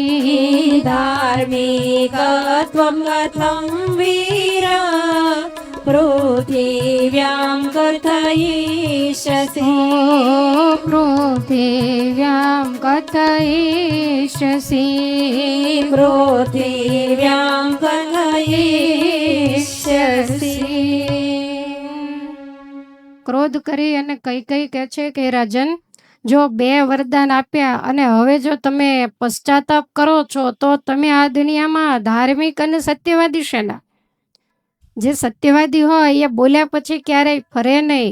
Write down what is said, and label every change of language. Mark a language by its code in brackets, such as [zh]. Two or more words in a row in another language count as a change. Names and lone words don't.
[sa] धार्मिकत्वं कथं वीर पृथिव्यां कथयिष्यसि पृथिव्यां कथयिष्यसि पृथिव्यां कथयिष्यसि [gu] ક્રોધ કરી અને કઈ કહે છે કે રાજન, જો 2 વરદાન આપ્યા અને હવે જો તમે પશ્ચાતાપ કરો છો તો તમે આ દુનિયામાં ધાર્મિક અને સત્યવાદી શેના? જે સત્યવાદી હોય એ બોલ્યા પછી ક્યારેય ફરે નહીં.